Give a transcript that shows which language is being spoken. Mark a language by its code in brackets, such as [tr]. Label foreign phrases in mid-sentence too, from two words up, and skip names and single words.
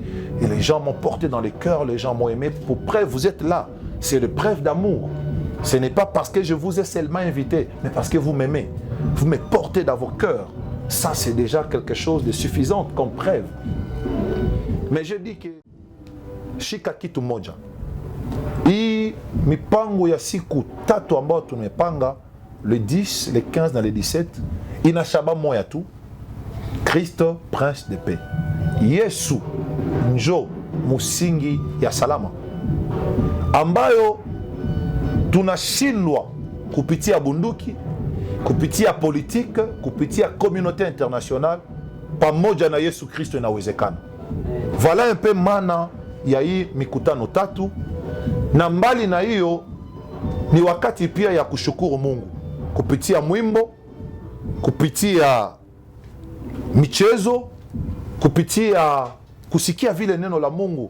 [fr] Et les gens m'ont porté dans les cœurs, les gens m'ont aimé. Pour preuve, vous êtes là. C'est le preuve d'amour. Ce n'est pas parce que je vous ai seulement invité, mais parce que vous m'aimez. Vous me portez dans vos cœurs. Ça, c'est déjà quelque chose de suffisant comme preuve. Mais je dis que [sw] shika kitu moja. Hii mipango ya siku tatu ambao tumepanga, le 10, le 15 na le 17, inashaba moya tu. [fr] Kristo prince de paix. [sw] Yesu njo musingi ya salama. Ambayo tunashindwa kupitia bunduki, kupitia politiki, kupitia [fr] communauté internationale, [sw] pamoja na Yesu Kristo inawezekana. [fr] Voilà un peu [sw] maana ya hii mikutano tatu, na mbali na hiyo ni wakati pia ya kushukuru Mungu kupitia mwimbo, kupitia michezo, kupitia kusikia vile neno la Mungu.